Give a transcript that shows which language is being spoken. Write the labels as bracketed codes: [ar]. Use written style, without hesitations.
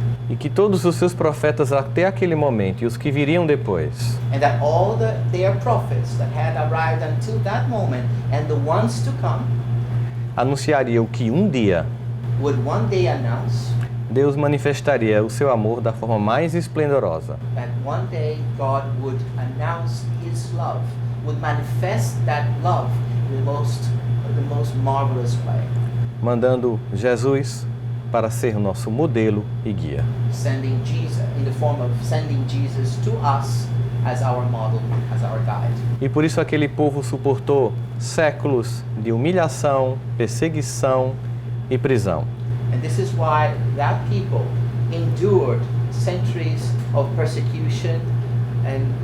[pt] E que todos os seus profetas até aquele momento e os que viriam depois [en] And that all their prophets that had arrived until that moment and the ones to come [pt] anunciariam que um dia [en] would one day announce [pt] Deus manifestaria o seu amor da forma mais esplendorosa. [en] that one day God would announce His love, would manifest that love in the most marvelous way. [pt] Mandando Jesus para ser nosso modelo e guia. [en] Sending Jesus in the form of sending Jesus to us as our model, as our guide. [pt] E por isso aquele povo suportou séculos de humilhação, perseguição e prisão. [en] And this is why that people endured centuries of persecution and